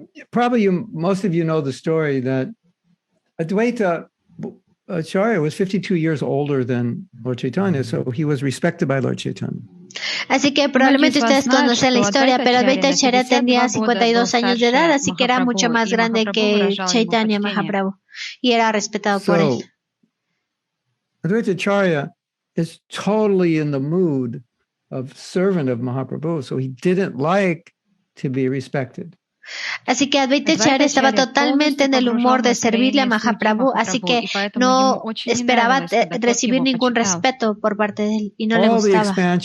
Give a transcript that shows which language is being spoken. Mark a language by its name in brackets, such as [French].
[English] Probably most of you know the story that Advaitya Acarya was 52 years older than Lord Chaitanya, so he was respected by Lord Chaitanya. [Spanish] Así que probablemente ustedes conocen la historia, pero Advaitya Acarya tenía 52 años de edad, así que era mucho más grande que Chaitanya Mahaprabhu y era respetado por él. [English] Advaitya Acarya is totally in the mood of servant of Mahaprabhu, so he didn't like to be respected. [Spanish] Así que Advaitya Acarya estaba totalmente en el humor de servirle a Mahaprabhu, así que no esperaba recibir ningún respeto por parte de él y no le gustaba.